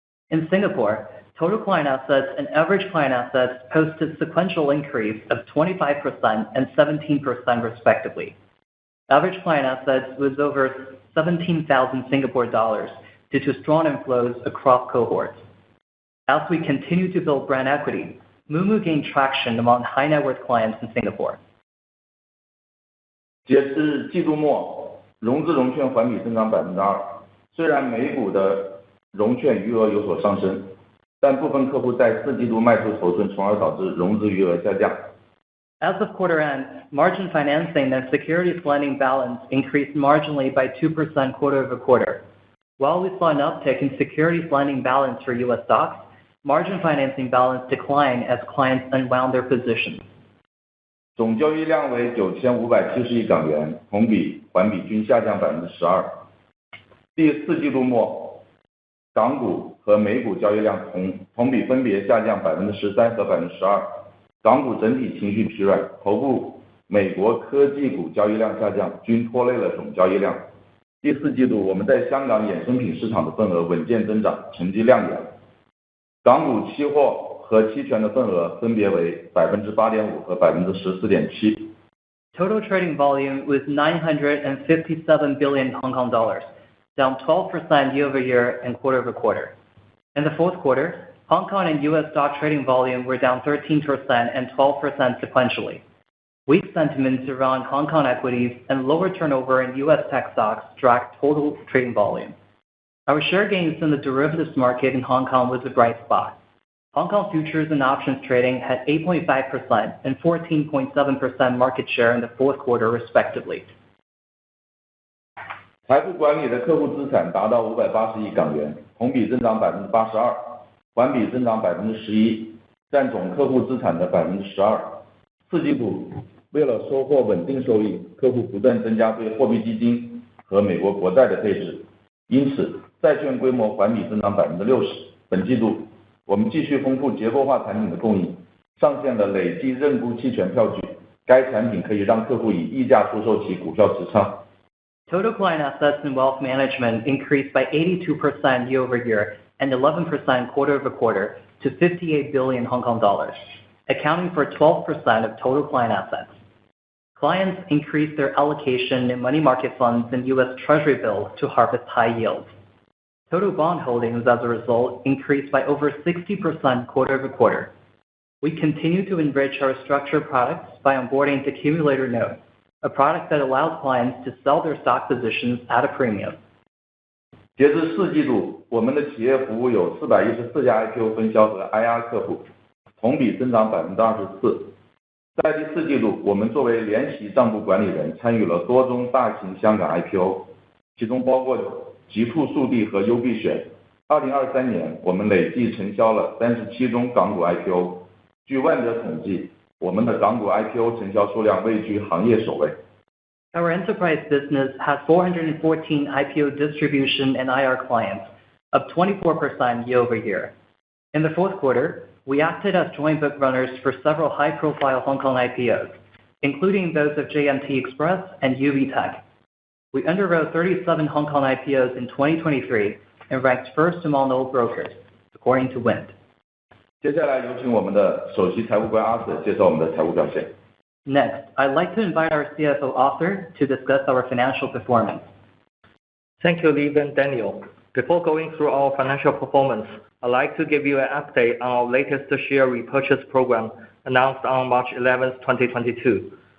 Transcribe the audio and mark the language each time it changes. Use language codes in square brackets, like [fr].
[en] In Singapore, total client assets and average client assets posted sequential increase of 25% and 17% respectively. Average client assets was over 17,000 Singapore dollars due to strong inflows across cohorts. As we continue to build brand equity, Moomoo gained traction among high net worth clients in Singapore. [zh] 截至季度末，融资融券环比增长 2%， 虽然每股的融券余额有所上升，但部分客户在4季度卖出头寸，从而导致融资余额下降。 [en] As of quarter end, margin financing and securities lending balance increased marginally by 2% quarter-over-quarter. While we saw an uptick in securities lending balance for US stocks, margin financing balance declined as clients unwound their positions. [zh] 总交易量为9570亿港元，同比、环比均下降 12%。第4季度末，港股和美股交易量同比分别下降 13% 和 12%。港股整体情绪疲软，头部美国科技股交易量下降，均拖累了总交易量。第4季度，我们在香港衍生品市场的份额稳健增长，成绩亮眼。港股期货和期权的份额分别为 8.5% 和 14.7%。 [en] Total trading volume was 957 billion Hong Kong dollars, down 12% year-over-year and quarter-over-quarter. In the fourth quarter, Hong Kong and US stock trading volume were down 13% and 12% sequentially. Weak sentiments around Hong Kong equities and lower turnover in US tech stocks dragged total trading volume. Our share gains in the derivatives market in Hong Kong was a bright spot. Hong Kong futures and options trading had 8.5% and 14.7% market share in the fourth quarter respectively. [zh] 财富管理的客户资产达到580亿港元，同比增长 82%， 环比增长 11%， 占总客户资产的 12%。 4季度，为了收获稳定收益，客户不断增加对货币基金和美国国债的配置，因此债券规模环比增长 60%。本季度，我们继续丰富结构化产品的供应，上线了累计认沽期权票据，该产品可以让客户以溢价出售其股票持仓。 [en] Total client assets in wealth management increased by 82% year-over-year and 11% quarter-over-quarter to 58 billion Hong Kong dollars, accounting for 12% of total client assets. Clients increased their allocation in money market funds and U.S. Treasury bills to harvest high yields. Total bond holdings, as a result, increased by over 60% quarter-over-quarter. We continue to enrich our structured products by onboarding the accumulator note, a product that allows clients to sell their stock positions at a premium. [zh] 截至4季度，我们的企业服务有414家 IPO 分销和 IR 客户，同比增长 24%。在第4季度，我们作为联席账簿管理人，参与了多宗大型香港 IPO， 其中包括极兔速递和优必选。 2023年，我们累计承销了37宗港股 IPO。据万德统计，我们的港股 IPO 承销数量位居行业首位。 [en] Our enterprise business has 414 IPO distribution and IR clients, up 24% year-over-year. In the fourth quarter, we acted as joint book runners for several high-profile Hong Kong IPOs, including those of JMT Express and UV Tech. We underwrote 37 Hong Kong IPOs in 2023 and ranked first among all brokers, according to Wind. [zh] 接下来有请我们的首席财务官 Arthur 介绍我们的财务表现。 [en] Next, I'd like to invite our CFO Arthur to discuss our financial performance. Thank you, Leaf and Daniel. Before going through our financial performance, I'd like to give you an update on our latest share repurchase program announced on March 11, 2022.